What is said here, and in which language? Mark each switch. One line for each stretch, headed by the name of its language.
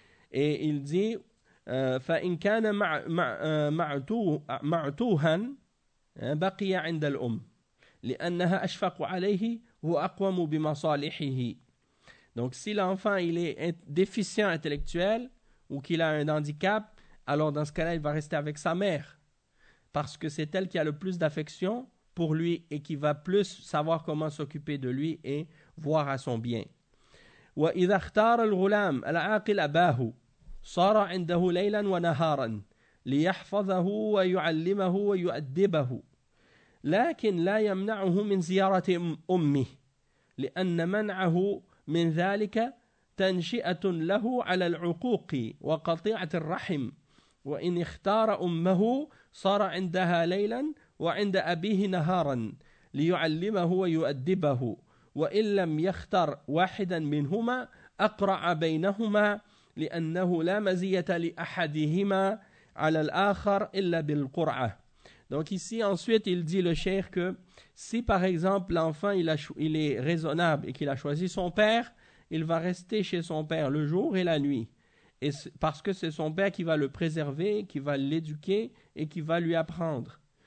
French: Et il dit, «
Arabic: فَإِنْ كَانَ مَعْتُوهًا بَقِيَ عِنْدَ الْأُمْ لِأَنَّهَا أَشْفَقُ عَلَيْهِ وَأَقْوَمُ بِمَصَالِحِهِ
French: » Donc, si l'enfant il est déficient intellectuel ou qu'il a un handicap, alors dans ce cas-là, il va rester avec sa mère parce que c'est elle qui a le plus d'affection pour lui et qui va plus savoir comment s'occuper de lui et voir à son bien.
Arabic: وَإِذَا اخْتَارَ الْغُلَامُ الْعَاقِلَ أَبَاهُ صَارَ عِنْدَهُ لَيْلًا وَنَهَارًا لِيَحْفَظَهُ وَيُعَلِّمَهُ وَيُؤَدِّبَهُ لَكِنْ لَا يَمْنَعُهُ مِنْ زِيَارَةِ أُمِّهِ لِأَنَّ مَنْعَهُ مِنْ ذَلِكَ تَنْشِئَةٌ لَهُ عَلَى الْعُقُوقِ وَقَطِيعَةِ الرَّحِمِ وَإِنْ اخْتَارَ أُمَّهُ صَارَ عِنْدَهَا لَيْلًا وعند أبيه نهارا ليعلمه ويؤدبه وإن لم يختر واحدا منهما أقرع بينهما لأنه لا مزية لأحدهما على الآخر إلا بالقرعة.
French: Donc ici ensuite il dit le cheikh que si par exemple l'enfant il est raisonnable et qu'il a choisi son père, il va rester chez son père le jour et la nuit. Et parce que c'est son père qui va le préserver, qui va l'éduquer et qui va lui apprendre.